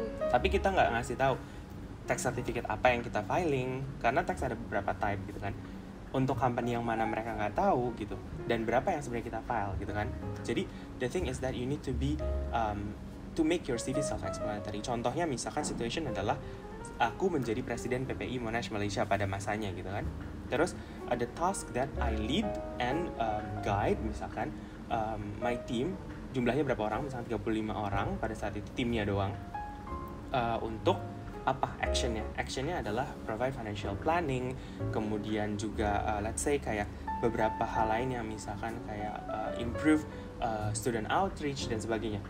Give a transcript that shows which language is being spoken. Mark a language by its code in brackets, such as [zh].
[id] Tapi kita nggak ngasih tahu tax certificate apa yang kita filing, karena tax ada beberapa type gitu kan. Untuk company yang mana mereka nggak tahu gitu, dan berapa yang sebenarnya kita file gitu kan. Jadi [en] the thing is that you need to be to make your CV self-explanatory. [id] Contohnya misalkan situation adalah aku menjadi presiden PPI Monash Malaysia pada masanya gitu kan. Terus ada [en] task that I lead and guide [id] misalkan my team, jumlahnya berapa orang, misalkan 35 orang pada saat itu timnya doang, untuk apa actionnya adalah [en] provide financial planning, [id] kemudian juga let's say kayak beberapa hal lain yang misalkan kayak [en] improve student outreach [id] dan sebagainya.